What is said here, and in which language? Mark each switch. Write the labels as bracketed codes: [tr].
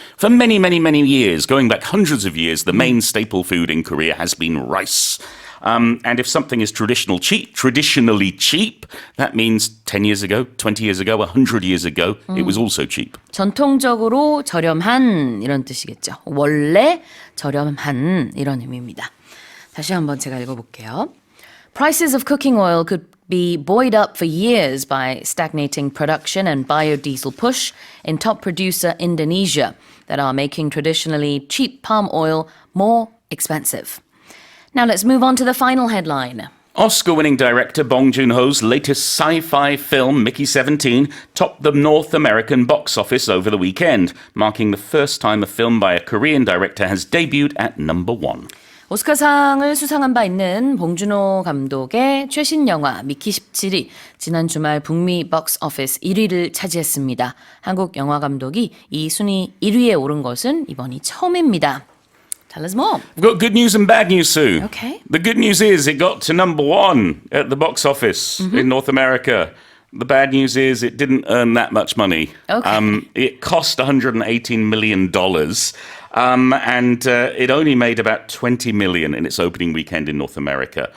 [en] For many, many, many years, going back hundreds of years, the main staple food in Korea has been rice. And if something is traditionally cheap, that means 10 years ago, 20 years ago, 100 years ago, it was also cheap. [ko] 전통적으로 저렴한 이런 뜻이겠죠. 원래 저렴한 이런 의미입니다. 다시 한번 제가 읽어볼게요. [en] Prices of cooking oil could be buoyed up for years by stagnating production and biodiesel push in top producer Indonesia that are making traditionally cheap palm oil more expensive. Now let's move on to the final headline. Oscar-winning director Bong Joon-ho's latest sci-fi film, Mickey 17, topped the North American box office over the weekend, marking the first time a film by a Korean director has debuted at number one. [ko] 오스카상을 수상한 바 있는 봉준호 감독의 최신 영화 미키 17이 지난 주말 북미 박스 오피스 1위를 차지했습니다. 한국 영화 감독이 이 순위 1위에 오른 것은 이번이 처음입니다. [en] Tell us more. We've got good news and bad news, Sue. Okay. The good news is it got to number one at the box office in North America. The bad news is it didn't earn that much money. Okay. It cost $118 million. And it only made about 20 million in its opening weekend in North America.